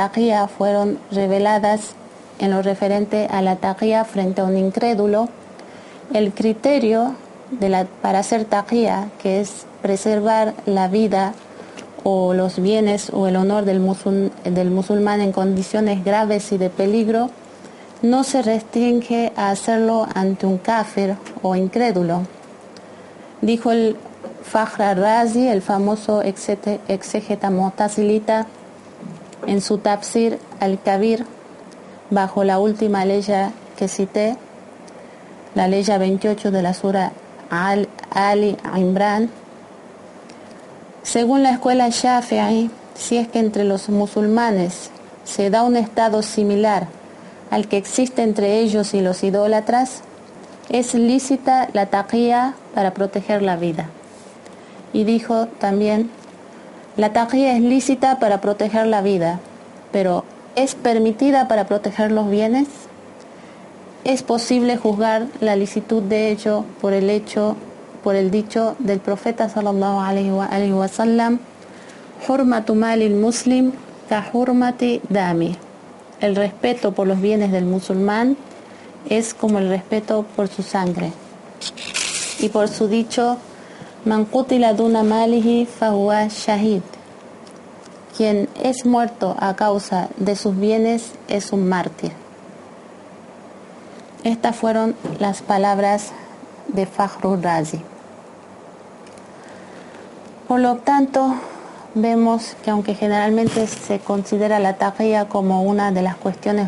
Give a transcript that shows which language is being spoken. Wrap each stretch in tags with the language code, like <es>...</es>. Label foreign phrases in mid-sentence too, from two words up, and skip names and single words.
<es>taqiyya fueron reveladas en lo referente a la taqiyya frente a un incrédulo, el criterio para hacer taqiyya, que es preservar la vida o los bienes o el honor del musulmán en condiciones graves y de peligro, no se restringe a hacerlo ante un kafir o incrédulo. Dijo el Fakhr al-Razi, el famoso exégeta mu'tazilita, en su Tafsir al-Kabir, bajo la última ley que cité, la ley 28 de la Sura Ali Imran: según la escuela Shafi'i, si es que entre los musulmanes se da un estado similar al que existe entre ellos y los idólatras, es lícita la taqiyya para proteger la vida. Y dijo también: la taqiyya es lícita para proteger la vida, pero ¿es permitida para proteger los bienes? Es posible juzgar la licitud de ello por el dicho del profeta</es> <ar>صلى الله عليه وسلم: حرمة مال المسلم كحرمة دمه.</ar> <es>El respeto por los bienes del musulmán es como el respeto por su sangre. Y por su dicho:</es> <ar>من قتل دون ماله فهو شهيد.</ar> <es>Quien es muerto a causa de sus bienes es un mártir. Estas fueron las palabras de Fakhr al-Razi. Por lo tanto, vemos que aunque generalmente se considera la taqiyya como una de las cuestiones</es>